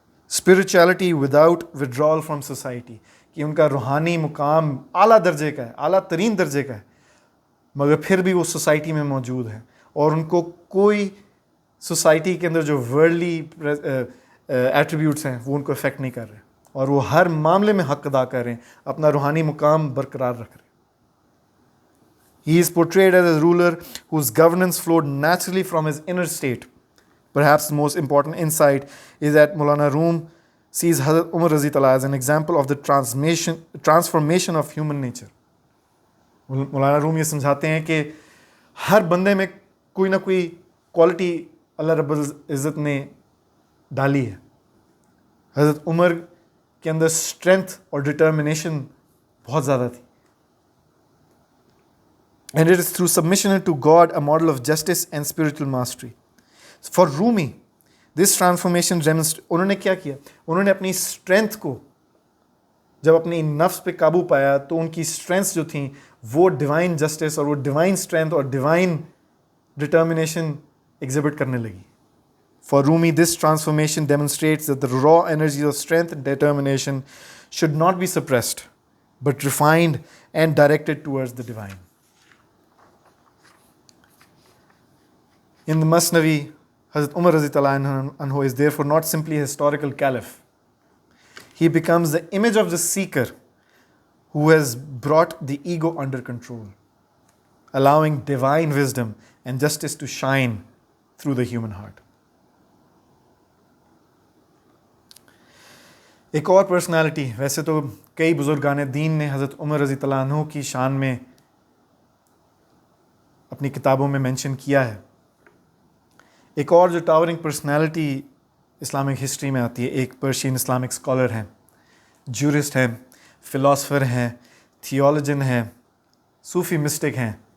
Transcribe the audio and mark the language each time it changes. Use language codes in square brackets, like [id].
[en] spirituality without withdrawal from society, [ur] کہ ان کا روحانی مقام اعلیٰ درجے کا ہے, اعلیٰ ترین درجے کا ہے, مگر پھر بھی وہ سوسائٹی میں موجود ہیں اور ان کو کوئی سوسائٹی کے اندر جو ورلڈلی ایٹریبیوٹس ہیں وہ ان کو افیکٹ نہیں کر رہے, اور وہ ہر معاملے میں حق ادا کر رہے ہیں, اپنا روحانی مقام برقرار رکھ رہے ہیں. [en] He is portrayed as a ruler whose governance flowed naturally from his inner state. Perhaps the most important insight is that Maulana Room sees Hazrat Umar Razi Ta'ala as an example of the transformation of human nature. [ur] مولانا روم یہ سمجھاتے ہیں کہ ہر بندے میں کوئی نہ کوئی quality اللہ رب العزت نے ڈالی ہے. حضرت عمر کے اندر اسٹرینتھ اور ڈٹرمنیشن بہت زیادہ تھی. [en] And it is through submission to God a model of justice and spiritual mastery. For Rumi, this transformation demonstrates, [ur] انہوں نے کیا کیا, انہوں نے اپنی اسٹرینتھ کو جب اپنی نفس پہ قابو پایا تو ان کی اسٹرینتھس جو تھیں وہ ڈیوائن جسٹس اور وہ ڈیوائن اسٹرینتھ اور ڈیوائن ڈٹرمنیشن ایگزبٹ کرنے لگی. [en] For Rumi, this transformation demonstrates that the raw energies of strength and determination should not be suppressed, but refined and directed towards the divine. In the Masnavi, Hazrat Umar Razi Ta'ala anhu is therefore not simply a historical caliph. He becomes the image of the seeker who has brought the ego under control, allowing divine wisdom and justice to shine through the human heart. [ur] ایک اور personality, ویسے تو کئی بزرگان دین نے حضرت عمر رضی اللہ عنہ کی شان میں اپنی کتابوں میں مینشن کیا ہے. ایک اور جو ٹاورنگ پرسنالٹی اسلامک ہسٹری میں آتی ہے, ایک پرشین اسلامک اسکالر ہیں, جورسٹ ہیں, فلاسفر ہیں, تھیولوجن ہیں, صوفی مسٹک ہیں.